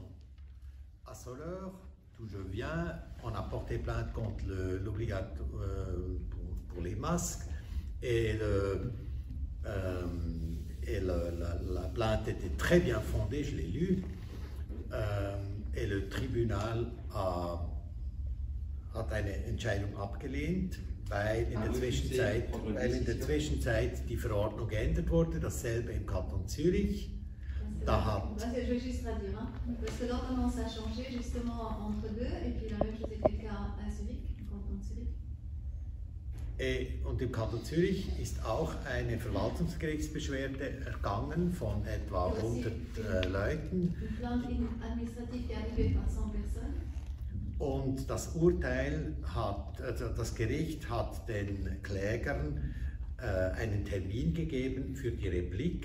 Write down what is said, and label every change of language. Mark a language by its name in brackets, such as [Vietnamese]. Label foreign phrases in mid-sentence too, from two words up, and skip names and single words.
[French] À Soleure, d'où je viens, on a porté plainte contre l'obligatoire pour les masques et la plainte était très bien fondée, je l'ai lue, et le tribunal [German] hat eine Entscheidung abgelehnt, weil in der Zwischenzeit die Verordnung geändert wurde, dasselbe im Kanton Zürich. [French] Je veux juste dire, parce que l'ordonnance a changé justement entre deux, et puis la même chose était le cas à Zürich, [German] im Kanton Zürich. Und im Kanton Zürich ist auch eine Verwaltungsgerichtsbeschwerde ergangen von etwa 100 Leuten. Und das Urteil das Gericht hat den Klägern einen Termin gegeben für die Replik.